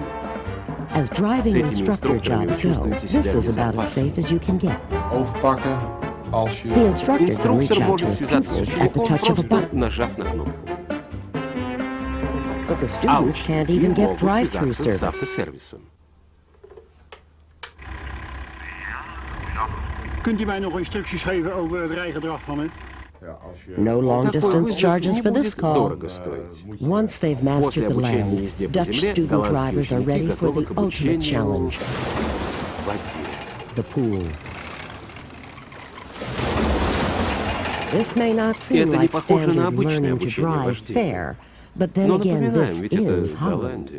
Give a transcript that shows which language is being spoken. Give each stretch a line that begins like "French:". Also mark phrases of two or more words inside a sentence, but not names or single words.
Russian: С этими инструкторами вы чувствуете себя в безопасности. Инструктор может связаться с учеником, просто нажав на кнопку. А ученики могут связаться с автосервисом.
Dutch: Kunt u mij nog instructies geven over het rijgedrag van u?
English: No long distance charges for this call. Once they've mastered the land, Dutch student drivers are ready for the ultimate challenge. The pool. This may not seem like standard learning to drive fare, but then again, this is Holland.